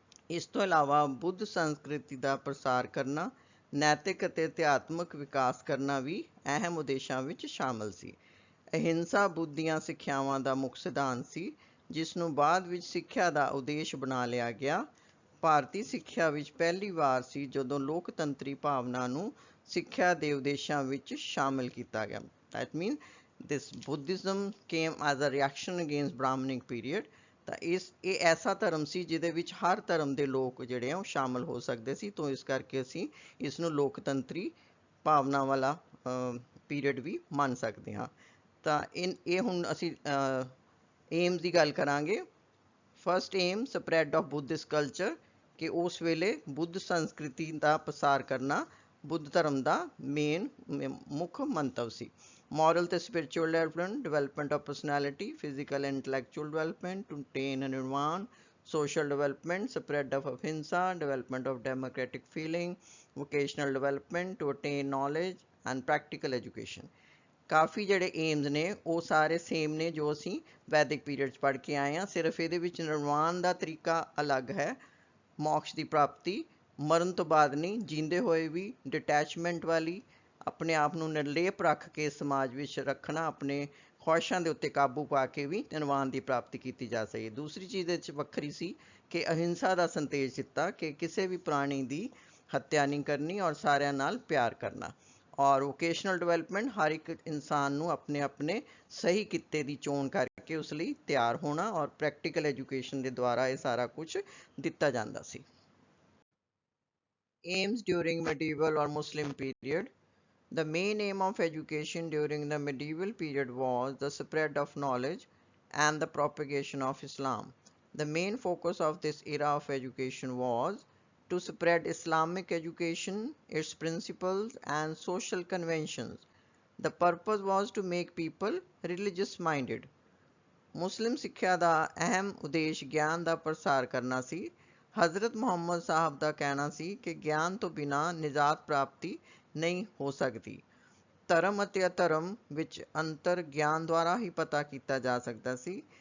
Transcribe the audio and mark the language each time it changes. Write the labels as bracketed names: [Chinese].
[Punjabi] ਇਸ ਤੋਂ ਇਲਾਵਾ ਬੁੱਧ ਸੰਸਕ੍ਰਿਤੀ ਦਾ ਪ੍ਰਸਾਰ ਕਰਨਾ, ਨੈਤਿਕ ਅਤੇ ਅਧਿਆਤਮਕ ਵਿਕਾਸ ਕਰਨਾ ਵੀ ਅਹਿਮ ਉਦੇਸ਼ਾਂ ਵਿੱਚ ਸ਼ਾਮਲ ਸੀ। ਅਹਿੰਸਾ ਬੁੱਧ ਦੀਆਂ ਸਿੱਖਿਆਵਾਂ ਦਾ ਮੁੱਖ ਸਿਧਾਂਤ ਸੀ, ਜਿਸ ਨੂੰ ਬਾਅਦ ਵਿੱਚ ਸਿੱਖਿਆ ਦਾ ਉਦੇਸ਼ ਬਣਾ ਲਿਆ ਗਿਆ। ਭਾਰਤੀ ਸਿੱਖਿਆ ਵਿੱਚ ਪਹਿਲੀ ਵਾਰ ਸੀ ਜਦੋਂ ਲੋਕਤੰਤਰੀ ਭਾਵਨਾ ਨੂੰ ਸਿੱਖਿਆ ਦੇ ਉਦੇਸ਼ਾਂ ਵਿੱਚ ਸ਼ਾਮਿਲ ਕੀਤਾ ਗਿਆ। [English] That mean this Buddhism came as a reaction against Brahminic period। [Punjabi] ਤਾਂ ਇਹ ਐਸਾ ਧਰਮ ਸੀ ਜਿਹਦੇ ਵਿੱਚ ਹਰ ਧਰਮ ਦੇ ਲੋਕ ਜਿਹੜੇ ਆ ਉਹ ਸ਼ਾਮਿਲ ਹੋ ਸਕਦੇ ਸੀ, ਤਾਂ ਇਸ ਕਰਕੇ ਅਸੀਂ ਇਸ ਨੂੰ ਲੋਕਤੰਤਰੀ ਭਾਵਨਾ ਵਾਲਾ ਪੀਰੀਅਡ ਵੀ ਮੰਨ ਸਕਦੇ ਹਾਂ। ਤਾਂ ਇਹ ਹੁਣ ਅਸੀਂ ਏਮਸ ਦੀ ਗੱਲ ਕਰਾਂਗੇ। [English] first aim, spread of Buddhist culture, [Punjabi] ਕਿ ਉਸ ਵੇਲੇ ਬੁੱਧ ਸੰਸਕ੍ਰਿਤੀ ਦਾ ਪ੍ਰਸਾਰ ਕਰਨਾ ਬੁੱਧ ਧਰਮ ਦਾ ਮੁੱਖ ਮੰਤਵ ਸੀ। [English] Moral ਤੇ spiritual development of personality, physical and intellectual development to attain nirvana, social development, spread of ahimsa, development of democratic feeling, vocational development to attain knowledge, and practical education। [Punjabi] ਕਾਫੀ ਜਿਹੜੇ ਏਮਸ ਨੇ ਉਹ ਸਾਰੇ ਸੇਮ ਨੇ ਜੋ ਅਸੀਂ ਵੈਦਿਕ period 'ਚ ਪੜ੍ਹ ਕੇ ਆਏ ਹਾਂ, ਸਿਰਫ ਇਹਦੇ ਵਿੱਚ ਨਿਰਵਾਣ ਦਾ ਤਰੀਕਾ ਅਲੱਗ ਹੈ। ਮੋਕਸ਼ ਦੀ ਪ੍ਰਾਪਤੀ ਮਰਨ ਤੋਂ ਬਾਅਦ ਨਹੀਂ, ਜੀਂਦੇ ਹੋਏ ਵੀ ਡਿਟੈਚਮੈਂਟ ਵਾਲੀ, ਆਪਣੇ ਆਪ ਨੂੰ ਨਿਰਲੇਪ ਰੱਖ ਕੇ ਸਮਾਜ ਵਿੱਚ ਰੱਖਣਾ, ਆਪਣੇ ਖੁਆਇਸ਼ਾਂ ਦੇ ਉੱਤੇ ਕਾਬੂ ਪਾ ਕੇ ਵੀ ਨਿਰਵਾਣ ਦੀ ਪ੍ਰਾਪਤੀ ਕੀਤੀ ਜਾ ਸਕੇ। ਦੂਸਰੀ ਚੀਜ਼ ਇਹ 'ਚ ਵੱਖਰੀ ਸੀ ਕਿ ਅਹਿੰਸਾ ਦਾ ਸੰਦੇਸ਼ ਦਿੱਤਾ ਕਿ ਕਿਸੇ ਵੀ ਪ੍ਰਾਣੀ ਦੀ ਹੱਤਿਆ ਨਹੀਂ ਕਰਨੀ ਔਰ ਸਾਰਿਆਂ ਨਾਲ ਪਿਆਰ ਕਰਨਾ। ਔਰ ਵੋਕੇਸ਼ਨਲ ਡਿਵੈਲਪਮੈਂਟ, ਹਰ ਇੱਕ ਇਨਸਾਨ ਨੂੰ ਆਪਣੇ ਆਪਣੇ ਸਹੀ ਕਿੱਤੇ ਦੀ ਚੋਣ ਕਰਕੇ ਕਰਕੇ ਉਸ ਲਈ ਤਿਆਰ ਹੋਣਾ ਔਰ ਪ੍ਰੈਕਟੀਕਲ ਐਜੂਕੇਸ਼ਨ ਦੇ ਦੁਆਰਾ ਇਹ ਸਾਰਾ ਕੁਝ ਦਿੱਤਾ ਜਾਂਦਾ ਸੀ। [English] Aims during medieval or Muslim period. The main aim of education during the medieval period was the spread of knowledge and the propagation of Islam. The main focus of this era of education was to spread Islamic education, its principles and social conventions. The purpose was to make people religious minded. [Punjabi] ਮੁਸਲਿਮ ਸਿੱਖਿਆ ਦਾ ਅਹਿਮ ਉਦੇਸ਼ ਗਿਆਨ ਦਾ ਪ੍ਰਸਾਰ ਕਰਨਾ ਸੀ। ਹਜ਼ਰਤ ਮੁਹੰਮਦ ਸਾਹਿਬ ਦਾ ਕਹਿਣਾ ਸੀ ਕਿ ਗਿਆਨ ਤੋਂ ਬਿਨਾਂ ਨਿਜਾਤ ਪ੍ਰਾਪਤੀ ਨਹੀਂ ਹੋ ਸਕਦੀ। ਧਰਮ ਅਤੇ ਅਧਰਮ ਵਿੱਚ ਅੰਤਰ ਗਿਆਨ ਦੁਆਰਾ ਹੀ ਪਤਾ ਕੀਤਾ ਜਾ ਸਕਦਾ ਸੀ।